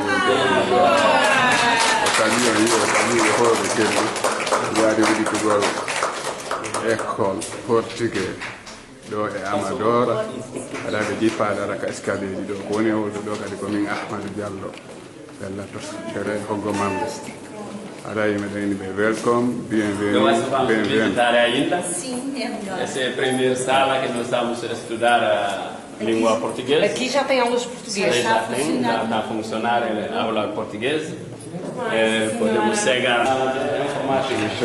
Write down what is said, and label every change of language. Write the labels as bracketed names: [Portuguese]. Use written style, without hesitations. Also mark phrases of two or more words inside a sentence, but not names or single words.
[Fula] o tawi hoore kedi yaade wiɗitugol [French] école portugais [Fula] ɗo e Amadora aɗa ɓe jippaade ara ka escalier ɗi ɗo ko woni holɗo ɗo kadi ko min Ahmadou Diallo bellato tere hoggo mamde aɗa meɗen ɓe welcome bienvenue. [Portuguese] Sim, é melhor. Essa é a primeira sala que nós estamos a estudar a língua portuguesa. Aqui já tem aulas portuguesas. Já está a funcionar a aula portuguesa. Podemos chegar à informática.